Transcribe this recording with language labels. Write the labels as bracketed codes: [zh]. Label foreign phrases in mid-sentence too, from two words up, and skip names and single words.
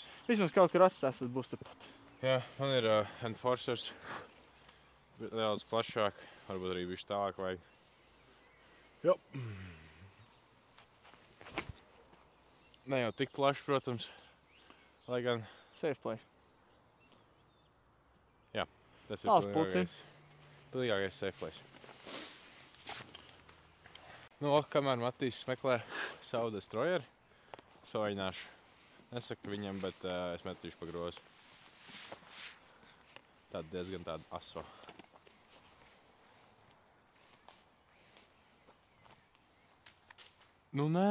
[lv] Vismaz kaut kur atstās, tad būs turpat. Jā, man ir enforcers. Nedaudz plašāk, varbūt arī bišķi tālāk vajag. Jo. Ne jau tik plaši, protams. Lai gan... [en] Safe place. [lv] Jā, tas ir pilnīgākais [en] safe place. [lv] Kamēr Matīs meklē savu destroyeri, es pavaļināšu. Nesaku viņam, bet es metīšu pa grozu. Tāda diezgan tāda aso. Nē.